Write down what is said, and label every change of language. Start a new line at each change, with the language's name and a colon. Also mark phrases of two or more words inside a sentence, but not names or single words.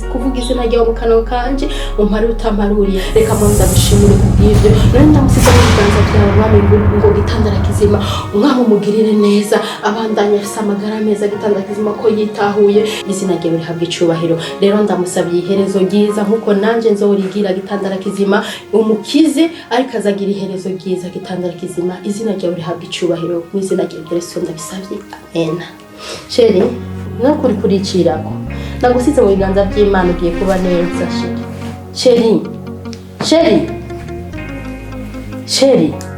Rundi: kuvuga izina ryawe mu kanwa kanje umpari utamaruriye reka Mana ndagushimire kubw'ibyo none ndamusiga mu biganza byawe Mwami ngo gitandara kizima umwami umugirire neza abandanya afise amagara meza gitandara kizima ko yitahuye izina ryawe rihabwa icubahiro rero ndamusabye iherezo ryiza nkuko nanje nzorigira gitandara kizima umukize ariko azagira iherezo ryiza gitandara kizima izina ryawe rihabwa icubahiro mu izina rya Yesu ndabisabye amen sheri no kuricirako ndagusize mu biganza by'Imana ugiye kuba neza sheri sheri Chérie.